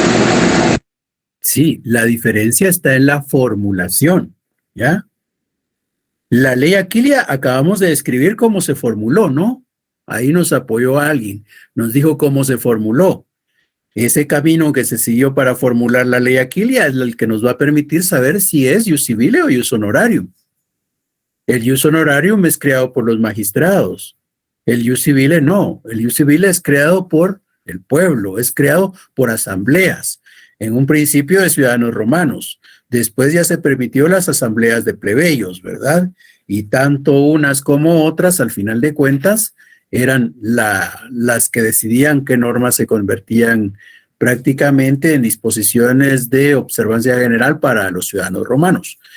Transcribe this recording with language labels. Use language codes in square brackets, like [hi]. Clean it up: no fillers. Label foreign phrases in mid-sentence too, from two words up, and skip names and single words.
[es] Sí, la diferencia está en la formulación, ¿ya? La ley Aquilia acabamos de describir cómo se formuló, ¿no? Ahí nos apoyó alguien, nos dijo cómo se formuló. Ese camino que se siguió para formular la ley Aquilia es el que nos va a permitir saber si es [la] ius civile [es] o [la] ius honorarium. [es] El [la] ius honorarium [es] es creado por los magistrados. El [la] ius civile [es] no. El [la] ius civile [es] es creado por el pueblo, es creado por asambleas. En un principio de ciudadanos romanos. Después ya se permitió las asambleas de plebeyos, ¿verdad? Y tanto unas como otras, al final de cuentas, eran las que decidían qué normas se convertían prácticamente en disposiciones de observancia general para los ciudadanos romanos.